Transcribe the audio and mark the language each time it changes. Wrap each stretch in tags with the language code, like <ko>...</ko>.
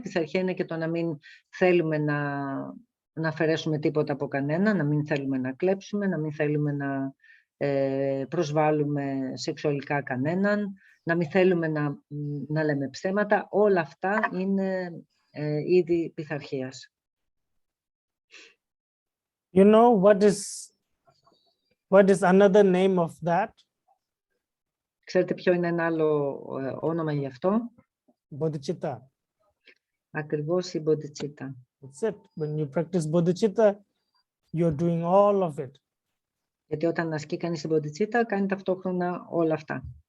<el>Πειθαρχία είναι και το να μην θέλουμε να αφαιρέσουμε τίποτα από κανένα, να μην θέλουμε να κλέψουμε, να μην θέλουμε να προσβάλλουμε σεξουαλικά κανέναν, να μην θέλουμε να λέμε ψέματα. Όλα αυτά είναι είδη πειθαρχίας.</el> <en>You know what is another name of that?</en> <el>Ξέρετε ποιο είναι ένα άλλο όνομα γι' αυτό?</el> <en>Bodhicitta.</en> <el>Ακριβώς η Bodhicitta.</el> <en>That's it. When you practice Bodhicitta, you're doing all of it.</en> <el>Γιατί όταν ασκεί κανείς την Bodhicitta, κάνει ταυτόχρονα όλα αυτά.</el>